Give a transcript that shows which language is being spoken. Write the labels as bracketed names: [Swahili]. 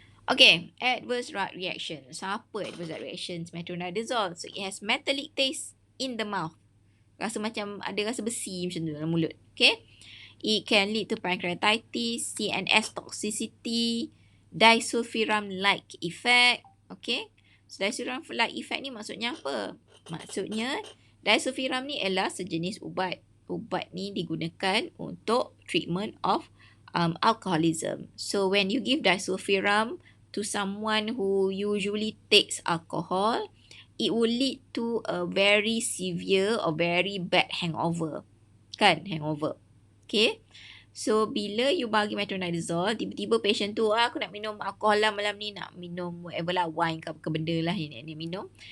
[English] Okay, adverse drug reactions. Apa adverse drug reactions? Metronidazole. So, it has metallic taste in the mouth. [Malay] Rasa macam ada rasa besi macam tu dalam mulut. Okay. [English] It can lead to pancreatitis, CNS toxicity, disulfiram-like effect. [Malay] Okay. So, disulfiram-like effect ni maksudnya apa? Maksudnya, disulfiram ni adalah sejenis ubat. Ubat ni digunakan untuk treatment of alcoholism. [English] So, when you give disulfiram to someone who usually takes alcohol, it will lead to a very severe or very bad hangover. [Malay] Kan? Hangover. Okay. So, bila you bagi metronidazole, tiba-tiba patient tu, aku nak minum alkohol lah malam ni, nak minum whatever lah, wine ke apa benda lah yang dia minum.